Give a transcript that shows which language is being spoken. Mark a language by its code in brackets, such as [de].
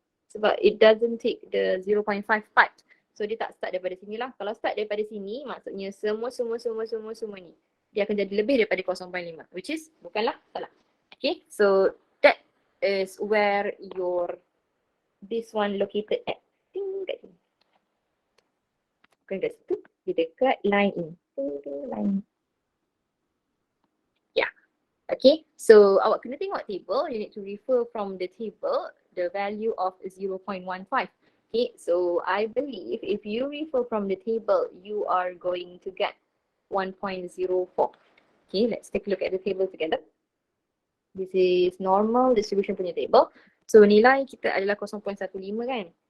[ms] Sebab [en] it doesn't take the 0.5 part. [ms] So dia tak start daripada sini lah. Kalau start daripada sini, maksudnya semua ni. Dia akan jadi lebih daripada 0.5. Which is, bukanlah salah. [en] Okay, so that is where this one located at. [ms] Ting, kat sini. Bukan kat situ. Dia dekat line ini. Line. Yeah. Okay, so awak kena tengok table. [en] You need to refer from the table the value of 0.15. Okay, so I believe if you refer from the table, you are going to get 1.04. Okay, let's take a look at the table together. This is normal distribution [ms] punya [en] table. [ms] So nilai kita adalah 0.15 kan?